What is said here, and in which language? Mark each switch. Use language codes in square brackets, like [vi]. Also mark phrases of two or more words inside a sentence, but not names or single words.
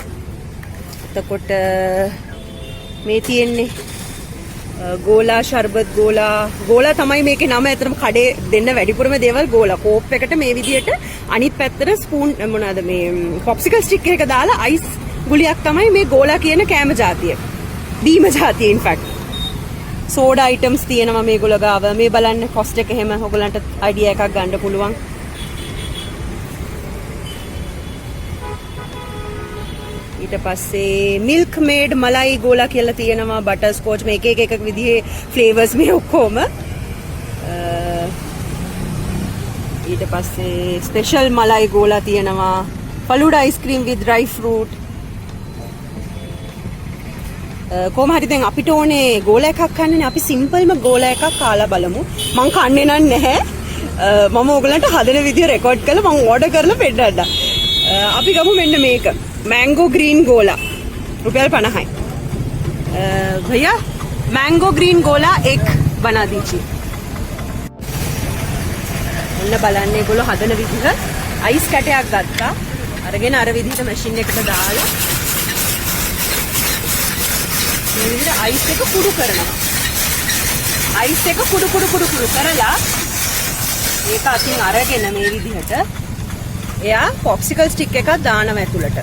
[si] එතකොට මේ තියෙන්නේ ගෝලා ශර්බත් ගෝලා තමයි මේකේ නම. ඇත්තටම කඩේ දෙන්න වැඩිපුරම දේවල් ගෝලා. කෝප් එකට මේ විදියට අනිත් පැත්තට ස්පූන් මොනවාද මේ [en] popsicle stick [si] එක දාලා අයිස් ගුලියක් තමයි මේ ගෝලා කියන කෑම ජාතිය. බීම ජාතිය [en] in fact. [si] සෝඩා අයිටම්ස් තියෙනවා මේගොල්ලෝ ගාව. මේ බලන්න කොස්ට් එක එහෙම ඔයගලන්ට අයිඩියා එකක් ගන්න පුළුවන්. ඊට පස්සේ මිල්ක් මේඩ් මලයි ගෝලා කියලා තියෙනවා. බටර් ස්කෝච් මේ එක විදිහේ ෆ්ලේවර්ස් මේ ඔක්කොම. ඊට පස්සේ ස්පෙෂල් මලයි ගෝලා තියෙනවා. [en] ෆලූඩා අයිස්ක්‍රීම් with dry fruit. [si] කොහොම හරි දැන් අපිට ඕනේ ගෝලා එකක් කන්නනේ. අපි සිම්පල්ම ගෝලා එකක් කාලා බලමු. මං කන්නේ නැහැ. මම ඕගලන්ට හදන විදිය රෙකෝඩ් කරලා මං ඕඩර් කරලා පෙන්නන්න. අපි ගමු මෙන්න මේක. [en] mango green [hi] गोला रुपये 50 भैया [en] mango green [hi] गोला एक बना दीजिए. [si] ඔන්න බලන්න ඒගොල්ලෝ හදන විදිහ. අයිස් කැටයක් ගත්තා. අරගෙන අර විදිහට මැෂින් එකට දාලා මේ විදිහට අයිස් එක කුඩු කරනවා. අයිස් එක කුඩු කරලා ඒක අතින් අරගෙන මේ විදිහට එයා [en] popsicle stick [si] එකක් දානවා ඇතුළට.